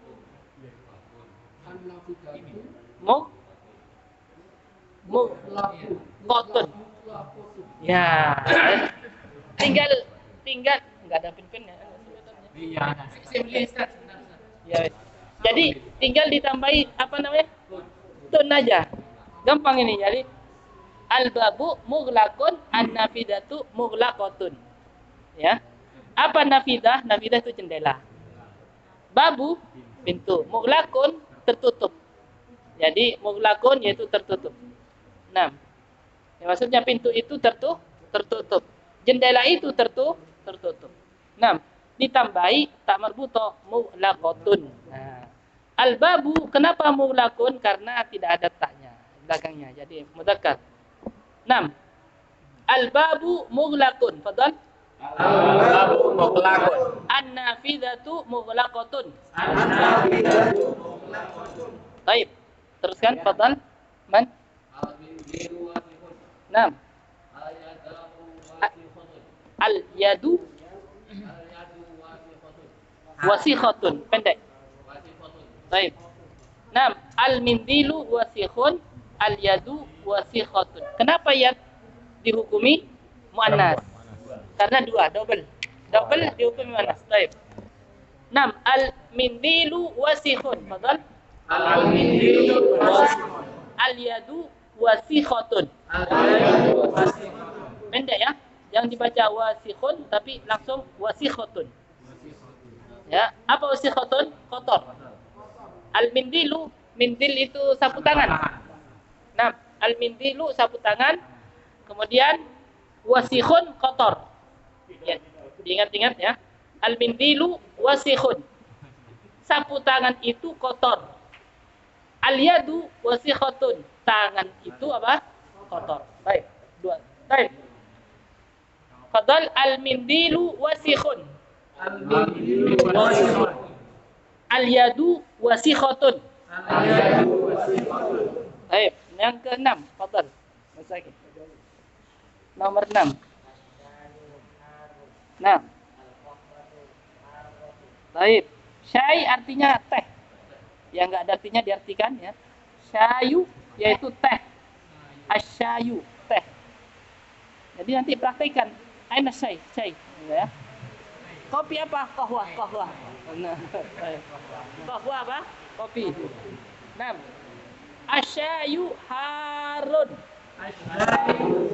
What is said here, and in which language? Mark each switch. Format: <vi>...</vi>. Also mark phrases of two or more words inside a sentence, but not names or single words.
<ar>Mu Muglaqatun.</ar> <id>Ya. Tinggal enggak ada pin-pin ya. Iya. Saya beli Ustaz. Sebentar, Ustaz. Ya. Jadi tinggal ditambahi apa namanya? Tun aja. Gampang ini.</id> <ar>Jadi الباب مغلق، النافذة مغلقة.</ar> <id>Ya. Apa nafidah? Nafidah itu jendela. Babu pintu. Mughlaqun tertutup. Jadi mughlaqun yaitu tertutup. 6. Ya, maksudnya pintu itu tertutup. Jendela itu tertutup. 6. Ditambahi</id> <ar>تاء مربوطة مغلقة.</ar> <id>Nah, al-babu kenapa mughlaqun? Karena tidak ada taknya belakangnya. Jadi mudzakkar. 6.</id> <ar>الباب مغلق. تفضل. الباب مغلق. النافذة مغلقة. النافذة مغلقة.</ar> <id>Baik. Teruskan, fadhal. Man? Naam.</id> <ar>اليد وسخة. Pendek.</ar> <id>Baik. Naam.</id> <ar>المنديل وسخ. اليد وسخة.</ar> <id>Kenapa yad dihukumi muannas? Karena dua, double dihukumi muannas. Baik. Naam.</id> <ar>المنديل وسخ. تفضل. المنديل وسخ. اليد وسخة. اليد وسخ.</ar> <id>Pendek ya. Yang dibaca wasikhun tapi langsung wasikhatun. Ya, apa wasikhatun? Kotor. Al-mindilu, mindil itu sapu tangan. Nah, al-mindilu sapu tangan. Kemudian wasikhun kotor. Ya, diingat-ingat ya.</id> <ar>المنديل وسخ.</ar> <id>Sapu tangan itu kotor.</id> <ar>اليد وسخة.</ar> <id>Tangan itu apa? Kotor. Baik. Dua. Baik.</id> <ar>تفضل المنديل وسخ. المنديل وسخ. اليد وسخة. اليد وسخ.</ar> <id>Baik. Yang ke-6. Fadal. Masaki. Nomor 6. Nah. Baik. Syai artinya teh. Yang enggak ada artinya diartikan ya. Syayu yaitu teh. Asyayu teh. Jadi nanti praktekkan.</id> <ar>أين شاي,</ar> <id>ya. Kopi apa? Qahwa. Nah. Qahwa apa? Kopi. 6.</id> <ar>الشاي حار.</ar> <id>Asyayu</id>